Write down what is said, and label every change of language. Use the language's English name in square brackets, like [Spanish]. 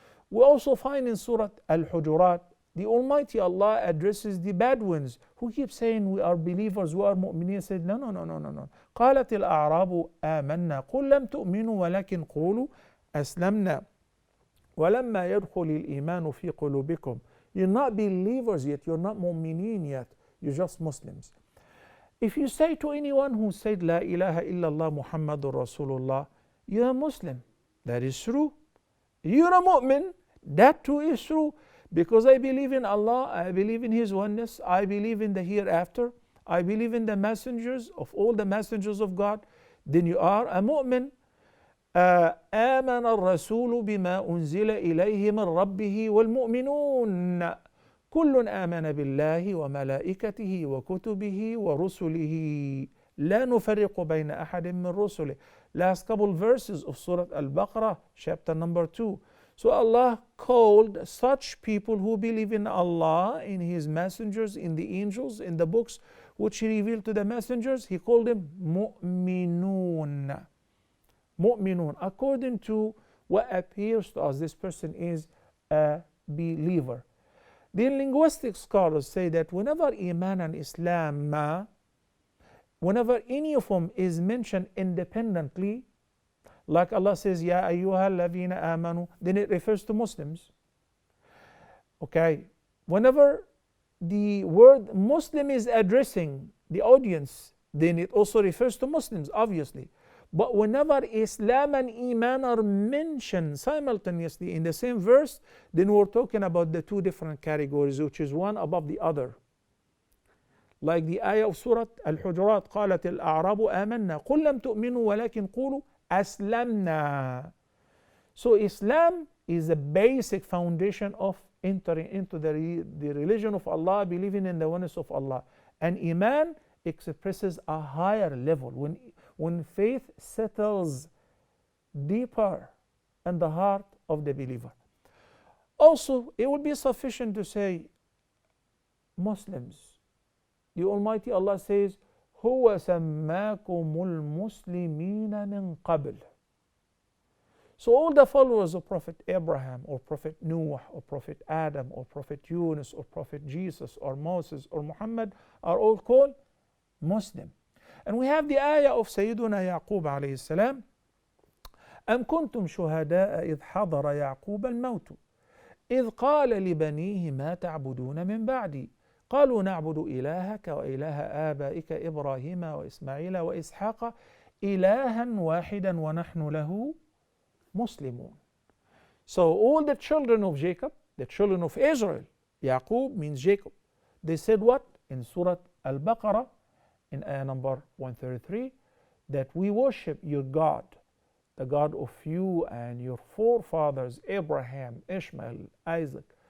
[English] We also find in Surah Al-Hujurat, the Almighty Allah addresses the bad ones who keep saying we are believers, we are mu'mineen. Said no. [Arabic] قالت الأعراب آمنا قل لم تؤمنوا ولكن قولوا أسلمنا ولما يدخل الإيمان في قلوبكم. [English] You're not believers yet, you're not mu'mineen yet, you're just Muslims. If you say to anyone who said La ilaha illallah Muhammadur Rasulullah, you're a Muslim. That is true. You're a mu'min. That too is true. Because I believe in Allah, I believe in His oneness, I believe in the hereafter, I believe in the messengers of all the messengers of God, then you are a mu'min. [Arabic] آمن الرسول بما أنزل إليه من ربه والمؤمنون كل آمن بالله وملائكته وكتبه ورسله لا نفرق بين أحد من رسله. [English] Last couple verses of Surah Al-Baqarah, chapter number 2. So Allah called such people who believe in Allah, in His messengers, in the angels, in the books which He revealed to the messengers, He called them mu'minun. Mu'minun. According to what appears to us, this person is a believer. The linguistic scholars say that whenever Iman and Islam, whenever any of them is mentioned independently, like Allah says, Ya ayyuhalladhina amanu, then it refers to Muslims. Okay, whenever the word Muslim is addressing the audience, then it also refers to Muslims, obviously. But whenever Islam and Iman are mentioned simultaneously in the same verse, then we're talking about the 2 different categories, which is one above the other. Like the ayah of Surah Al-Hujurat, [Arabic] قالت الأعراب آمنا قل لم تؤمنوا ولكن قولوا أسلمنا. [English] So Islam is a basic foundation of entering into the religion of Allah, believing in the oneness of Allah. And Iman expresses a higher level. When faith settles deeper in the heart of the believer. Also, it would be sufficient to say Muslims. The Almighty Allah says, [Arabic] هو سماكم المسلمين من قبل. [English] So all the followers of Prophet Abraham or Prophet Noah or Prophet Adam or Prophet Yunus or Prophet Jesus or Moses or Muhammad are all called Muslim. And we have the ayah of Sayyiduna Yaqub alayhi salam. [Arabic] أم كنتم شهداء إذ حضر يعقوب الموت إذ قال لبنيه ما تعبدون من بعدي قالوا نعبد إلهك وإله آبائك إبراهيم وإسماعيل وإسحاق إلها واحدا ونحن له مسلمون. [English] So all the children of Jacob, the children of Israel, Yaqub means Jacob, they said what? In Surah Al-Baqarah, in ayah number 133, that we worship your God, the God of you and your forefathers, Abraham, Ishmael, Isaac.